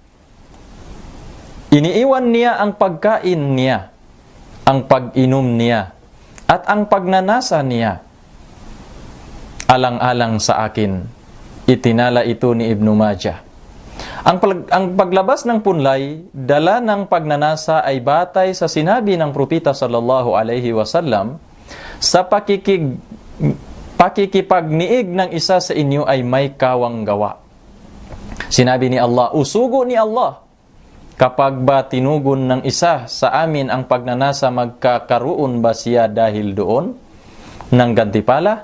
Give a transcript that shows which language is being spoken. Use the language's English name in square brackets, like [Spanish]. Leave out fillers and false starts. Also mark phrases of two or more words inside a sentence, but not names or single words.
[Filipino] Iniiwan niya ang pagkain niya, ang pag-inom niya, at ang pagnanasa niya. Alang-alang sa akin, itinala ito ni Ibn Majah. Ang paglabas ng punlay, dala ng pagnanasa ay batay sa sinabi ng propeta [Arabic] صلى الله عليه وسلم, [Filipino] sa pakikipagniig ng isa sa inyo ay may kawang gawa. Sinabi ni Allah, usugo ni Allah, kapag ba tinugon ng isa sa amin ang pagnanasa, magkakaroon ba siya dahil doon ng gantipala?